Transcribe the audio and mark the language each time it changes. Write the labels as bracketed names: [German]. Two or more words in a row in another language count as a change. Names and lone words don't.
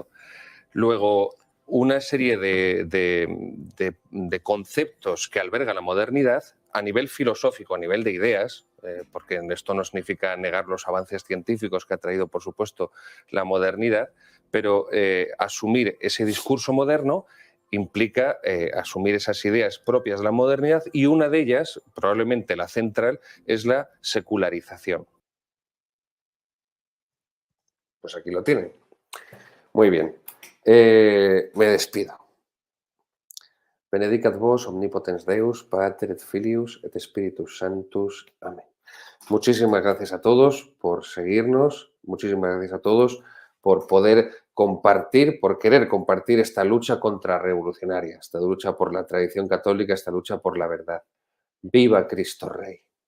[Spanish] Luego, una serie de conceptos que alberga la modernidad a nivel filosófico, a nivel de ideas, porque esto no significa negar los avances científicos que ha traído, por supuesto, la modernidad, pero asumir ese discurso moderno implica asumir esas ideas propias de la modernidad, y una de ellas, probablemente la central, es la secularización. Pues aquí lo tienen. Muy bien. Me despido. [Latin] Benedicat vos omnipotens Deus, Pater et Filius et Spiritus Sanctus. [Spanish] Amén. Muchísimas gracias a todos por seguirnos, muchísimas gracias a todos por poder compartir, por querer compartir esta lucha contrarrevolucionaria, esta lucha por la tradición católica, esta lucha por la verdad. ¡Viva Cristo Rey!